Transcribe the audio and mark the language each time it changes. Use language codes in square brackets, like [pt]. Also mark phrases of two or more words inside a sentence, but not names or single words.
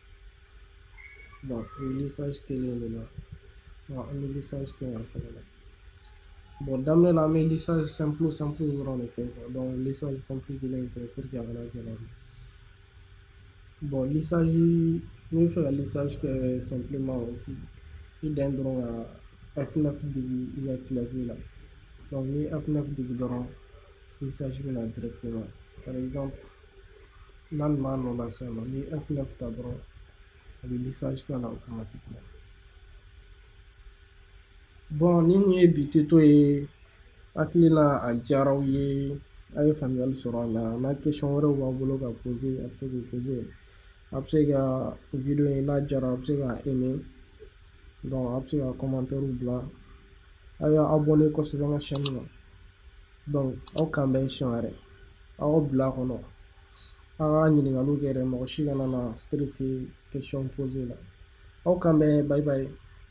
[bm] Donc o ye lissage kelen de la. Donc an bɛ lissage kɛ yan fɛnɛ la. Bon daminɛ la an bɛ [fr] lissage simple [bm] dɔrɔn de kɛ quoi. [fr] Donc lissage compliqué [bm] in tɛ [fr] pour que [bm] a kana gɛlɛya. Bon lissage n'i bɛ fɛ ka lissage kɛ [fr] simplement aussi [bm] i dan ye dɔrɔn ka F9 digi i ka clavier la. Donc n'i ye F9 digi dɔrɔn lissage bɛ na directement. [fr] Par exemple [bm] n'a nin b'a nɔ la sisan nɔ n'i ye F9 ta dɔrɔn a bɛ lissage k'a la automatiquement. Bon ni mun ye bi tuto ye hakilina a diyara aw ye a ye faamuyali sɔrɔ a la n'a question wɛrɛw b'a bolo ka poser a bɛ se k'o poser. A bɛ se ka video in n'a diyara a bɛ se ka [fr] aimer donc [bm] a bɛ se ka commentaire bila a y'a abonné kosɛbɛ n ka chaîne na. Donc aw k'an bɛn siɲɛ wɛrɛ aw ka bila a kɔnɔ aw ka ɲininkaliw kɛ dɛ mɔgɔ si kana na stresser [fr] question poser [bm] la aw k'an bɛn [en] bye bye.